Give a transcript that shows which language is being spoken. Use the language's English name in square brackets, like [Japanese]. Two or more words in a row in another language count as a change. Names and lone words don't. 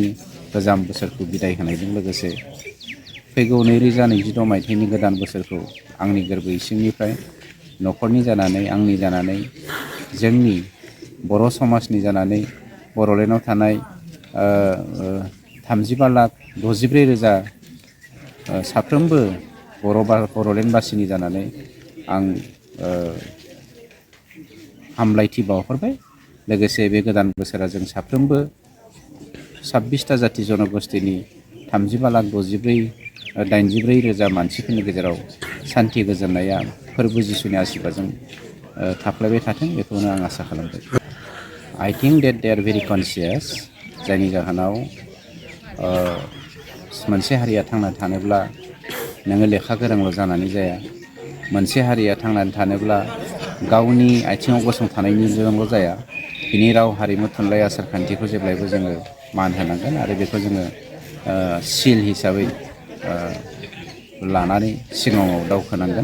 [Bodo] गोजाम बोसोरखौ बिदाय होनायजों लोगोसे फैगौ 2026 मायथाइनि गोदान बोसोरखौ आंनि गोरबो इसिंनिफ्राय न'खरनि जानानै आंनि जानानै जोंनि बर' समाजनि जानानै बर'लेण्डआव थानाय 35,64,000 साफ्रोमबो बर'लेण्डबासिनि जानानै आं हामलायथि बावहरबाय। लोगोसे बे गोदान बोसोरा जों साफ्रोमबो 26टा जाथि जनगोष्ठीनि 35,64,084 मानसिफोरनि गेजेराव सान्थि गोजोननाया फोरबो जिसुनि आशीर्बादजों थाफ्लायबाय थाथों बेखौनो आं आसा खालामबाय। [English] I think that they are very conscious [Bodo] जायनि जाहोनाव मोनसे हारिया थांनानै थानोब्ला नोङो लेखा गोरोंल' जानानै जाया। मोनसे हारिया थांनानै थानोब्ला गावनि आथिङाव गसंथानायनिजोंल' जाया। बिनि राव हारिमु थुनलाइ आसार खान्थिखौ जेब्लायबो जोङो मान होनांगोन आरो बेखौ जोङो सिल हिसाबै लानानै सिगाङाव दावखोनांगोन।